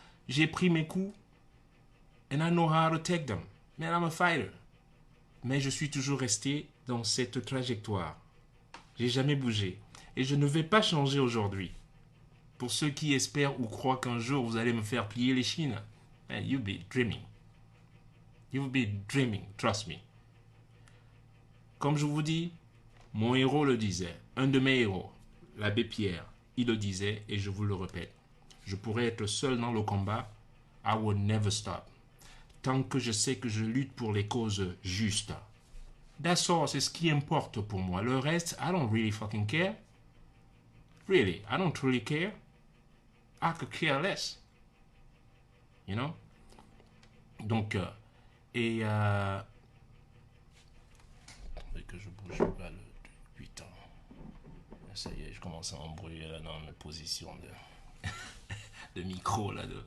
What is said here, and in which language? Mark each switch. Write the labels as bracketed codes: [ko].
[fr] J'ai pris mes coups, [en] and I know how to take them. Man, I'm a fighter. [fr] Mais je suis toujours resté dans cette trajectoire. J'ai jamais bougé. Et je ne vais pas changer aujourd'hui. Pour ceux qui espèrent ou croient qu'un jour vous allez me faire plier les chines, [en] man, you'll be dreaming. You'll be dreaming, trust me. [fr] Comme je vous dis, mon héros le disait, un de mes héros, l'abbé Pierre, il le disait et je vous le répète. Je pourrais être seul dans le combat, [en] I will never stop. [fr] Tant que je sais que je lutte pour les causes justes. [en] That's all, [fr] c'est ce qui importe pour moi. Le reste, [en] I don't really fucking care. Really, I don't really care. I could care less. You know? [fr] Donc, et que je bouge pas le putain. Ça y est, je commence à embrouiller là dans mes positions de micro là.